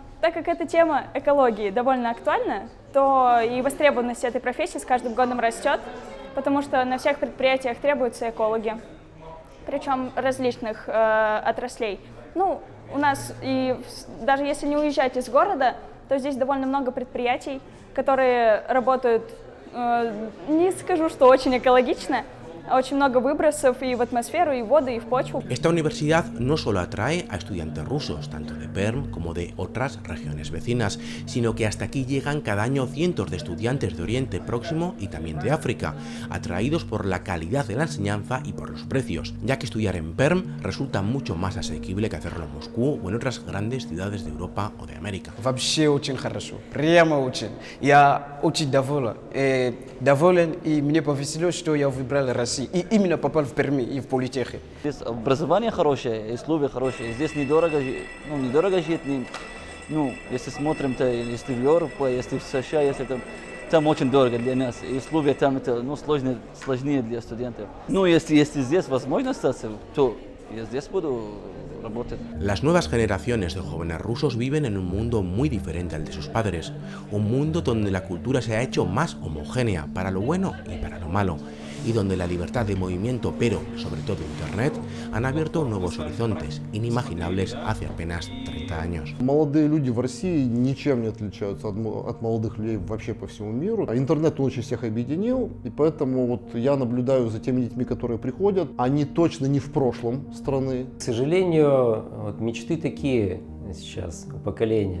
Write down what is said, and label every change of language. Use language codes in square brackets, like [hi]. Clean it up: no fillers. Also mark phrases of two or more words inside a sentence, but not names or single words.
[ru] Так как эта тема экологии довольно актуальна, то и востребованность этой профессии с каждым годом растет, потому что на всех предприятиях требуются экологи, причем различных отраслей. Ну, у нас, и даже если не уезжать из города, то здесь довольно много предприятий, которые работают, не скажу, что очень экологично, очень много выбросов и в атмосферу, и в воду, и в почву. [es] Esta universidad no solo atrae a estudiantes rusos, tanto de Perm como de otras regiones vecinas, sino que hasta aquí llegan cada año cientos de estudiantes de Oriente Próximo y también de África, atraídos por la calidad de la enseñanza y por los precios, ya que estudiar en Perm resulta mucho más asequible que hacerlo en Moscú o en otras grandes ciudades de Europa o de América. [ru] Вообще очень хорошо, прямо очень. Я очень доволен, и мне повезло, что я выбрал Россию. И именно попал в Перми и в политехе. Здесь образование хорошее, условия хорошие. Здесь недорого жить. Если смотрим, то если в Европу, если в США, если там очень дорого для нас. И условия там это сложнее для студентов. Если здесь возможно остаться, то я здесь буду работать. [es] Las nuevas generaciones de jóvenes rusos viven en un mundo muy diferente al de sus padres, un mundo donde la cultura se ha hecho más homogénea para lo bueno y para lo malo, y donde la libertad de movimiento, pero sobre todo Internet, han abierto nuevos horizontes inimaginables hace apenas 30 años. [ru] Молодые люди в России ничем не отличаются от молодых людей вообще по всему миру. Интернет очень всех объединил, и поэтому вот я наблюдаю за теми детьми, которые приходят. Они точно не в прошлом страны. К сожалению, вот мечты такие сейчас у поколения.